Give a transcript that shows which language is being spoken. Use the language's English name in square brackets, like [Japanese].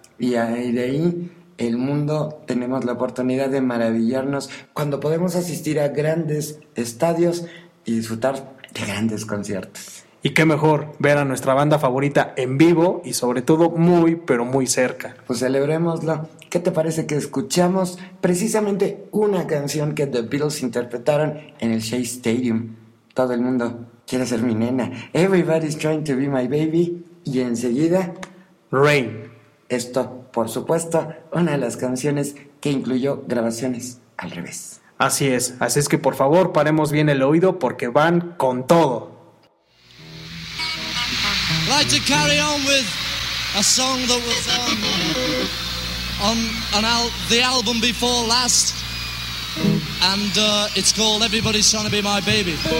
[Spanish] Y de ahí el mundo tenemos la oportunidad de maravillarnos cuando podemos asistir a grandes estadios y disfrutar de grandes conciertos. Y qué mejor ver a nuestra banda favorita en vivo y sobre todo muy, pero muy cerca. Pues celebrémoslo. ¿Qué te parece que escuchamos precisamente una canción que The Beatles interpretaron en el Shea Stadium? Todo el mundo quiere ser mi nena. [English] Everybody's trying to be my baby. [Spanish] Y enseguida, [English] Rain. [Spanish] Esto, por supuesto, una de las canciones que incluyó grabaciones al revés. Así es que por favor paremos bien el oído porque van con todo. [English] I'd like to carry on with a song that was on the album before last, and it's called Everybody's Trying to Be My Baby.